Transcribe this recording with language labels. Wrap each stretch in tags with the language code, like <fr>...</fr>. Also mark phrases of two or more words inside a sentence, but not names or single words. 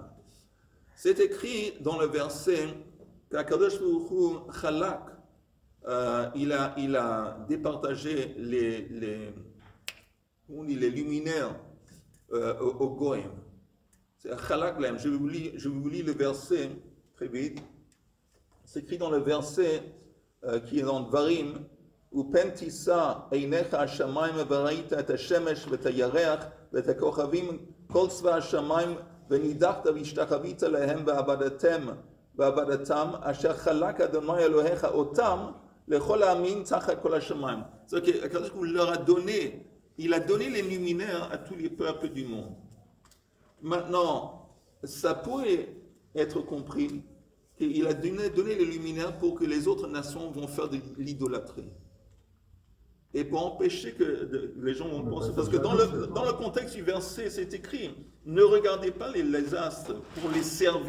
<fr>C'est écrit dans le verset qu'</fr> <he>הקדוש ברוך הוא</he> <fr>Chalak, il a départagé les luminaires au Goïm.</fr> <he>C'est חלק להם.</he> <fr>Je vous lis le verset très vite. C'est écrit dans le verset qui est dans Dvarim, où</fr> <he>פן תשא עיניך השמים וראית את השמש ואת הירח ואת הכוכבים כל צבא השמים ונדחת והשתחוית להם ועבדתם אשר חלק ה' אלהיך אתם לכל העמים תחת כל השמים.</he> <fr>C'est-à-dire qu'il il a donné les luminaires à tous les peuples du monde. Maintenant, ça pourrait être compris qu'il a donné les luminaires pour que les autres nations vont faire de l'idolâtrie. Et pour empêcher que les gens vont penser, parce que dans le contexte du verset, c'est écrit, ne regardez pas les astres pour les servir.</fr>